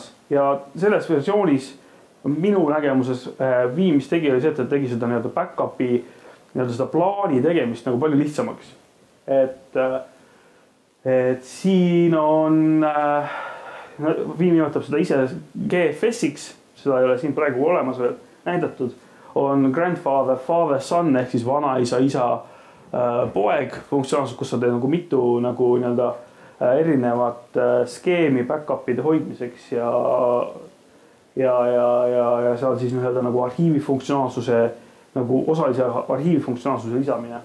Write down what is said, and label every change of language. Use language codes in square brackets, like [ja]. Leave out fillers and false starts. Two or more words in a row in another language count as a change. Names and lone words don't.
[et] Ja selles versioonis minu nägemuses Viim, mis tegi, oli see, et ta tegi seda back-up'i seda plaani tegemist nagu palju lihtsamaks. Et siin on, Viim nimetab seda ise GFS-iks, seda ei ole siin praegu olemas veel näidatud, on [en] grandfather, father, son [et] ehk siis vanaisa, isa, poeg funktsionaalsus, kus sa teed nagu mitu nagu erinevat skeemi back-up'ide hoidmiseks ja seal siis nagu arhiivi funktsionaalsuse, nagu osalise arhiivi funktsionaalsuse lisamine.